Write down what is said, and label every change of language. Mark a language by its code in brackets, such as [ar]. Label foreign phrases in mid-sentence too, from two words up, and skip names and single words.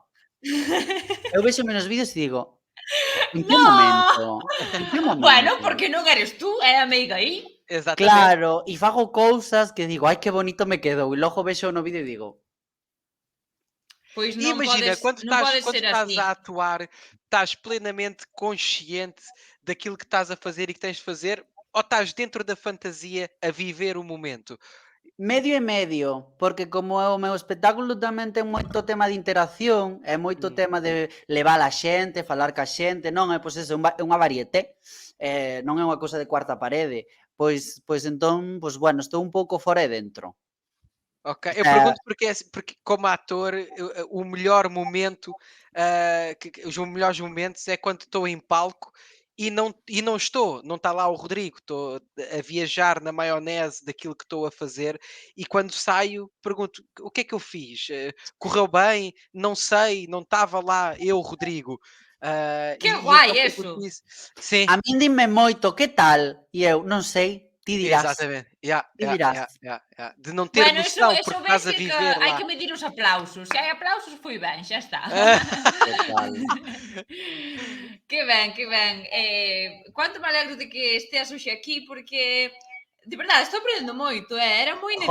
[gl] Eu vexome nos vídeos e digo, en que momento? Bueno, porque non [es] eres tú, [gl] é a meiga aí. Exatamente. Claro, e fago cousas que digo, ai, que bonito me quedou, e logo vexo no vídeo e digo... Pois [pt] E [gl] non [pt] imagina, podes ser estás [gl] así. [pt] a atuar, estás plenamente consciente daquilo que estás a fazer e que tens de fazer, ou estás dentro da fantasia a viver o momento? [gl] Medio e medio, porque como o meu espectáculo tamén ten moito tema de interacción, é moito tema de levar a xente, falar ca xente, non é, pois eso, é unha varieté, non é unha cousa de cuarta parede, pois entón, pois bueno, estou un pouco fora e dentro. [pt] Ok, eu pergunto porque como ator, o melhor momento, os melhores momentos é quando estou em palco e não estou, não está lá o Rodrigo, estou a viajar na maionese daquilo que estou a fazer e quando saio pergunto o que é que eu fiz? Correu bem? Não sei, não estava lá eu, Rodrigo. [gl] Que [pt] E então [gl] guai [pt] pergunto [gl] eso. [pt] isso. Sim, [gl] A min dime moito, que tal? E eu, non sei, ti dirás. [pt] exatamente. Yeah, [gl] Ti yeah, dirás. yeah, yeah, yeah. [pt] De não ter [gl] Bueno, [pt] noção [gl] eso [pt] porque [gl] ves [pt] estás a [gl] que [pt] viver [gl] hai [pt] lá. [gl] que medir os aplausos. Se hai aplausos, foi ben, xa está. Total. Que ben, que ben. Cuánto me alegro de que esteas hoxe aquí, porque, de verdade, estou aprendendo moito, era moi Jo,